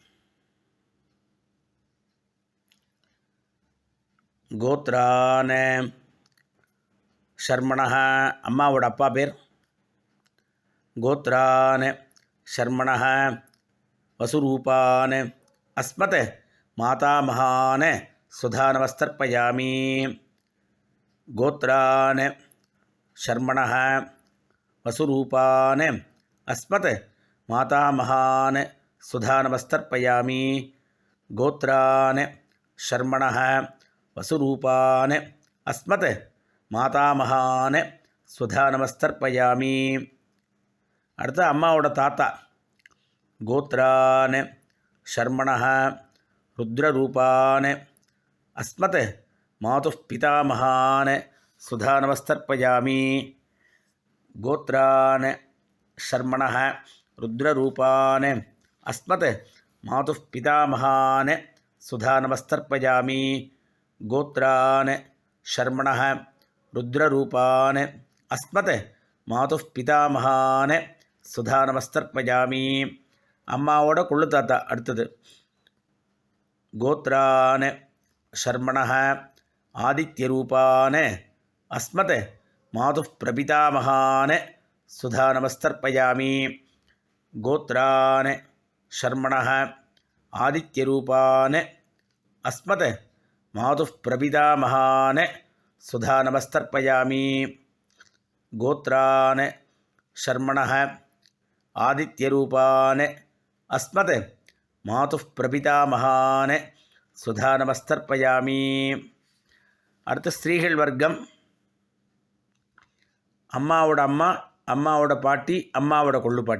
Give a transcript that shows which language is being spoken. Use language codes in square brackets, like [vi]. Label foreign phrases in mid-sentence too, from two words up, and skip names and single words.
[sa] गोत्रान शर्मणः, [ta] அம்மாவோட அப்பா பேர். [sa] गोत्रान शर्मणः वसुरूपान् अस्मत् मातामहान् स्वधा नमस्तर्पयामि. गोत्रान् शर्मणः वसुरूपान् अस्मत् मातामहान् स्वधा नमस्तर्पयामि. गोत्रान् शर्मणः वसुरूपान् अस्मत् मातामहान् स्वधा नमस्तर्पयामि. [ta] அடுத்து அம்மாவோட தாத்தா. [sa] गोत्रान् शर्मणः रुद्ररूपान् अस्मत् मातुः पितामहान् स्वधा नमस्तर्पयामि. गोत्रान् शर्मणः रुद्ररूपान् अस्मत् मातुः पितामहान् स्वधा नमस्तर्पयामि. गोत्रान् शर्मणः रुद्ररूपान् अस्मत् मातुः पितामहान् स्वधा नमस्तर्पयामि. [ta] அம்மாவோட கொள்ளு தாத்தா அடுத்தது. [sa] गोत्रान् शर्मणः आदित्यरूपान् अस्मत् मातुः प्रपितामहान् स्वधा नमस्तर्पयामि. गोत्रान् शर्मणः आदित्यरूपान् अस्मत् मातुः प्रपितामहान् स्वधा नमस्तर्पयामि. गोत्रान् शर्मणः आदित्यरूपान् अस्मत् मातुः प्रपितामहान् स्वधा नमस्तर्पयामि. [ta] அடுத்து ஸ்திரீகள் வர்க்கம். அம்மாவோட அம்மா, அம்மாவோட பாட்டி, அம்மாவோட கொள்ளுப்பாட்டி.